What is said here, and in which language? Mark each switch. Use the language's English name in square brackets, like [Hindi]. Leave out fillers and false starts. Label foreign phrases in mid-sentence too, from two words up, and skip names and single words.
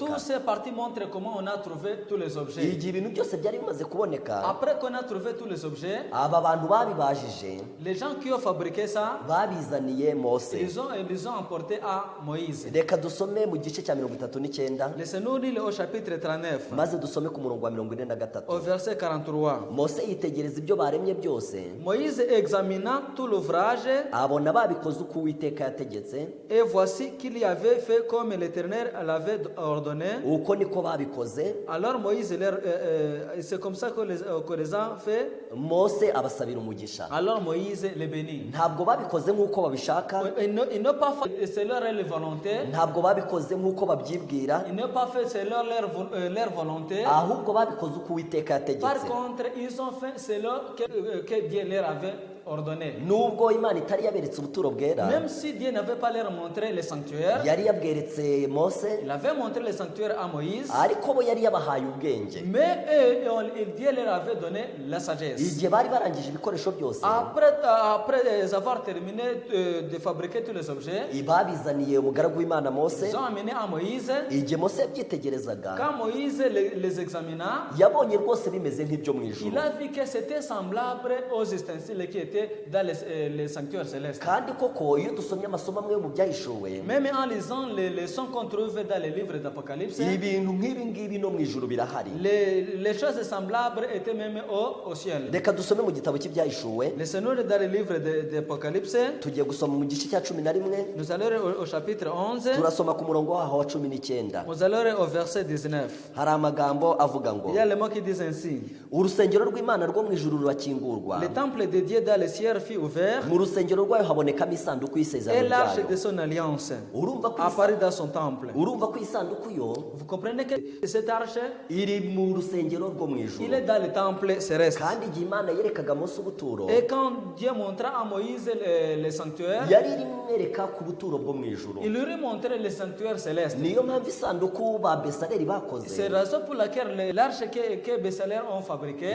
[French] Toutes ces parties montrent comment on a trouvé tous les objets. [Kinyarwanda] Igihe ibintu byose byari bimaze kuboneka, [French] Après qu'on a trouvé tous les objets, [Kinyarwanda] aba bantu babibajije [French] les gens qui ont fabriqué ça, [Kinyarwanda] babizaniye Mose. [French] ils ont emporté à Moïse. [Kinyarwanda] Reka dusome mu gice cya 39, [French] Laissez-nous lire au chapitre 39, [Kinyarwanda] maze dusome ku murongo wa 43. [French] au verset 43. [Kinyarwanda] Mose yitegereza ibyo baremye byose, [French] Moïse examina tout l'ouvrage [Kinyarwanda] abona babikoze uko Uwiteka yategetse, [French] et voici qu'il y avait fait comme l'Éternel l'avait ordonné. [Kinyarwanda] uko niko babikoze. [French] Alors Moïse, c'est comme ça que les a fait. [Kinyarwanda] Mose abasabira umugisha. [French] alors Moïse les bénit. [Kinyarwanda] Ntabwo babikoze nk'uko babishaka, [French] Ils n'ont pas fait selon leur volonté, [Kinyarwanda] ntabwo babikoze nk'uko babyibwira, [French] ils n'ont pas fait selon leur volonté. [Kinyarwanda] ahubwo babikoze uko Uwiteka [French] Par [Kinyarwanda] yategetse. [French] contre, ils ont fait selon que Dieu leur avait ordonné. [Kinyarwanda] Nubwo Imana itari yaberetse ubuturo bwera, [French] Même si Dieu n'avait pas leur montré le sanctuaire, [Kinyarwanda] yari yabweretse Mose, [French] il avait montré le sanctuaire à Moïse, [Kinyarwanda] ariko bo yari yabahaye ubwenge. [French] mais Dieu leur avait donné la sagesse. [Kinyarwanda] Igihe bari barangije ibikoresho byose, [French] Après avoir terminé de fabriquer tous les objets, [Kinyarwanda] babizaniye umugaragu w'Imana Mose. [French] ils ont amené à Moïse. [Kinyarwanda] Igihe Mose yabyitegerezaga, [French] Quand Moïse les examina, [Kinyarwanda] yabonye rwose bimeze nk'ibyo mu ijuru, [French] il a vu que c'était semblable aux ustensiles qui étaient dans les sanctuaires célestes. [Kinyarwanda] kandi koko iyo dusomye amasomo amwe yo mu byahishuwe, [French] Même en lisant les leçons qu'on trouve dans les livres d'Apocalypse, [Kinyarwanda] ibintu nk'ibi ngibi no mu ijuru birahari. [French] les choses semblables étaient même au ciel. [Kinyarwanda] Reka dusome mu gitabo cy'ibyahishuwe, [French] Laissez-nous dans le livre d'Apocalypse, [Kinyarwanda] tugiye gusoma mu gice cya 11, [French] nous allons au chapitre 11, [Kinyarwanda] turasoma ku murongo waho wa 19. [French] nous allons au verset 19. [Kinyarwanda] Hari amagambo avuga ngo, [French] Il y a le mot qui dit ainsi: [Kinyarwanda] urusengero rw'Imana rwo mu ijuru rurakingurwa, [French] le temple de Dieu dans le ciel fut ouvert [Kinyarwanda] mu rusengero rwayo habonekamo isanduku [French] et [Kinyarwanda] y'isezerano [French] l'arche [Kinyarwanda] ryayo. [French] de son alliance [Kinyarwanda] Urumva ko [French] apparut dans son temple. [Kinyarwanda] iyi sanduku yo [French] Vous comprenez que cette arche, [Kinyarwanda] iri mu rusengero rwo mu [French] il [Kinyarwanda] ijuru, [French] est dans le temple céleste. [Kinyarwanda] kandi igihe Imana yerekaga Mose ubuturo, [French] Et quand Dieu montra à Moïse le sanctuaire, [Kinyarwanda] yari irimo imwereka ku buturo bwo mu ijuru. [French] il lui montrait le sanctuaire céleste. [Kinyarwanda] Niyo mpamvu isanduku ba Besaleli [French] C'est [Kinyarwanda] bakoze [French] la raison pour laquelle l'arche que Bessalel ont fabriquée,